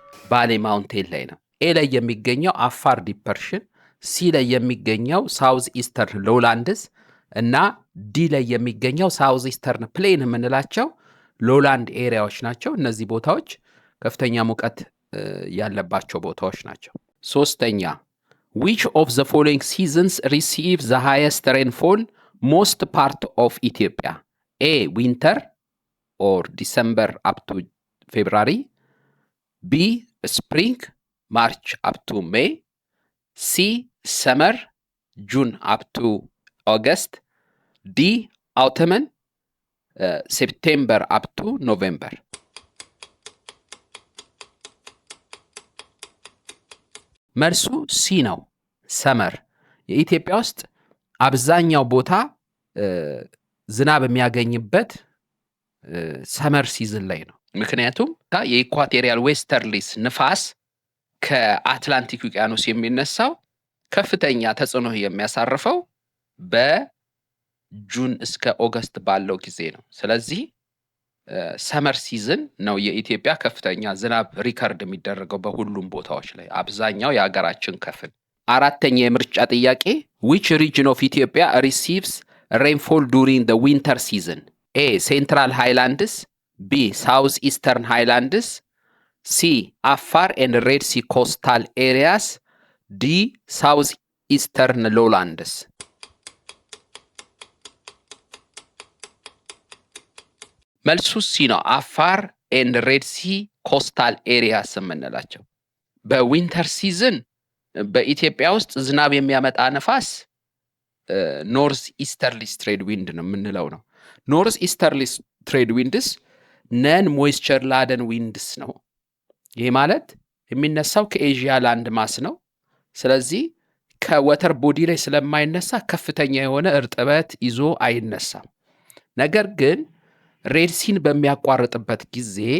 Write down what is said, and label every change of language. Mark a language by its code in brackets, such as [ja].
[am] ባሌ ማውንቴን ላይ ነው። ኤ ላይ የሚገኘው አፋር ዲፐርሽን፣ ሲ ላይ የሚገኘው ሳውዝ ኢስተርን ሎላንድስ እና ዲ ላይ የሚገኘው ሳውዝ ኢስተርን ፕሌን የምንላቸው ሎላንድ ኤሪያዎች ናቸው። እነዚህ ቦታዎች ከፍተኛ ሙቀት ያለባቸው ቦታዎች ናቸው። ሶስተኛ [en] which of the following seasons receive the highest rainfall most part of Ethiopia? A. Winter or December up to February. B. Spring, March up to May. C. Summer, June up to August. D. Autumn, September up to November. [am] መልሱ ሲ ነው፣ ሰመር። የኢትዮጵያ ውስጥ አብዛኛው ቦታ ዝናብ የሚያገኝበት ሰመር ሲዝን ላይ ነው። ምክንያቱም የኢኳቶሪያል ዌስተርሊስ ንፋስ ከአትላንቲክ ውቅያኖስ የሚነሳው ከፍተኛ ተጽዕኖ የሚያሳርፈው በጁን እስከ ኦገስት ባለው ጊዜ ነው። ስለዚህ ሰመር ሲዝን ነው የኢትዮጵያ ከፍተኛ ዝናብ ሪከርድ የሚደረገው በሁሉም ቦታዎች ላይ አብዛኛው የሀገራችን ክፍል። አራተኛ የምርጫ ጥያቄ [en] which region of Ethiopia receives rainfall during the winter season? A. Central Highlands. B. South Eastern Highlands. C. Afar and Red Sea coastal areas. D. South Eastern Lowlands. [am] መልሱ ሲ ነው። አፋር ኤንድ ሬድ ሲ ኮስታል ኤሪያስ የምንላቸው በዊንተር ሲዝን በኢትዮጵያ ውስጥ ዝናብ የሚያመጣ ነፋስ ኖርዝ ኢስተርሊ ትሬድ ዊንድ ነው የምንለው ነው። ኖርዝ ኢስተርሊ ትሬድ ዊንድስ ነን ሞይስቸር ላደን ዊንድስ ነው። ይሄ ማለት የሚነሳው ከኤዥያ ላንድ ማስ ነው። ስለዚህ ከወተር ቦዲ ላይ ስለማይነሳ ከፍተኛ የሆነ እርጥበት ይዞ አይነሳም። ነገር ግን ሬድሲን በሚያቋርጥበት ጊዜ